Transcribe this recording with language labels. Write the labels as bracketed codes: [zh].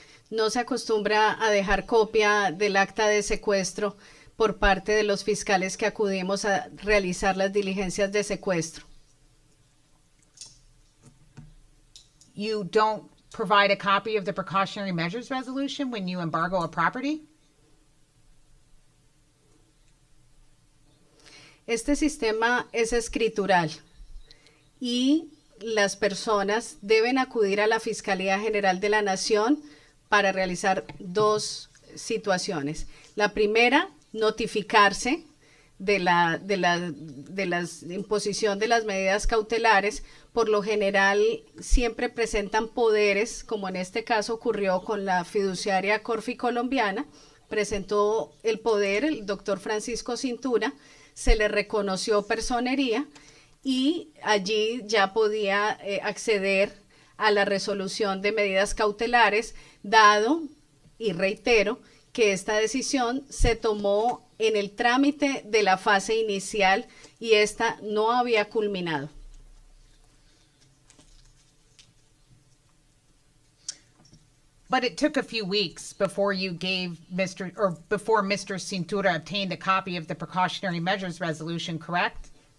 [es] No se acostumbra a dejar copia del acta de secuestro por parte de los fiscales que acudimos a realizar las diligencias de secuestro. [en] You don't provide a copy of the precautionary measures resolution when you embargo a property? [es] Este sistema es escritural y las personas deben acudir a la Fiscalía General de la Nación para realizar 2 situaciones. La primera, notificarse de la imposición de las medidas cautelares. Por lo general siempre presentan poderes, como en este caso ocurrió con la fiduciaria Corfi Colombiana. Presentó el poder el doctor Francisco Cintura, se le reconoció personería y allí ya podía acceder a la resolución de medidas cautelares, dado, y reitero, que esta decisión se tomó en el trámite de la fase inicial y esta no había culminado. [en] But it took a few weeks before you gave before Mr. Cintura obtained a copy of the precautionary measures resolution, correct?